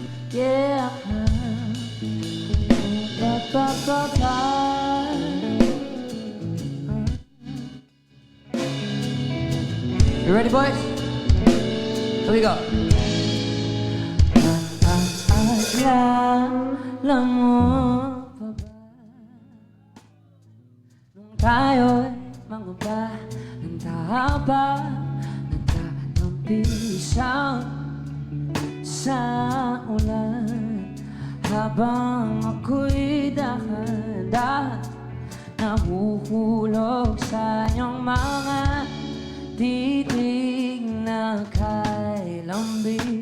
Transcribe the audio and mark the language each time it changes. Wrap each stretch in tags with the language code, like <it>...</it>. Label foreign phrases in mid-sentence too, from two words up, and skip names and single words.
<en>Yeah. Ba, ba, ba, ba. You ready, boys? Here we go.</en> <tl>Alam mo pa ba nung tayo'y mangamba ng tahaba nagtatampisaw sa ulan habang ako'y dahan-dahan nahuhulog sa iyong mga titig na kailambing.</tl>